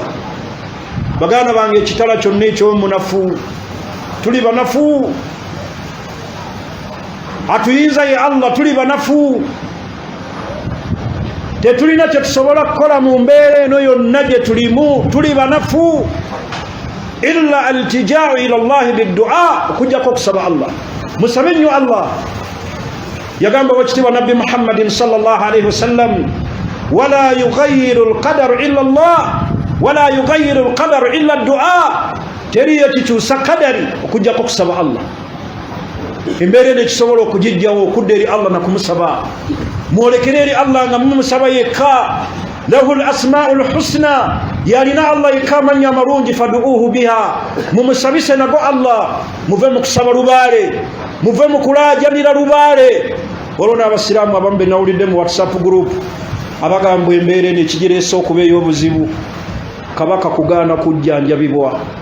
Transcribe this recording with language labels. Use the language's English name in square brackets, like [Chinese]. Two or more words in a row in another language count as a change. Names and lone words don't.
[Ganda] Baganda bange ekitala kyonna eky'omunafu, tuli banafu, atuyinza ye Allah, tuli banafu, tetulina kye tusobola kukola mu mbeera eno yonna gye tulimu, tuli banafu. [Arabic] إلا الالتجاء إلى الله بالدعاء, [Ganda] okujjako okusaba Allah. Musabe nnyo Allah. Yagamba wekitiibwa Nabbi Muhammadin [Arabic] صلى الله عليه وسلم, ولا يغير القدر إلا الله ولا يغير القدر إلا الدعاء, [Ganda] teriyo kikyusa kadari okujjako okusaba Allah. Embeera eno ekisobola okugijjawo okudda eri Allah nakumusaba, mwolekere eri Allah nga mumusaba yekka. [Arabic] Lahu al-asma'ul husna, [Ganda] yalina Allah yekka amannya amalungi, [Arabic] فادعوه بها, [Ganda] mumusabise nago Allah. Muve mu kusaba lubaale, muve mu kulaajanira lubaale. Olwo n'abasiraamu abamu be nawulidde mu [English] WhatsApp group [Ganda] abagamba embeera eno ekigireese okuba ey'obuzibu, Kabaka kugaana kujjanjabibwa.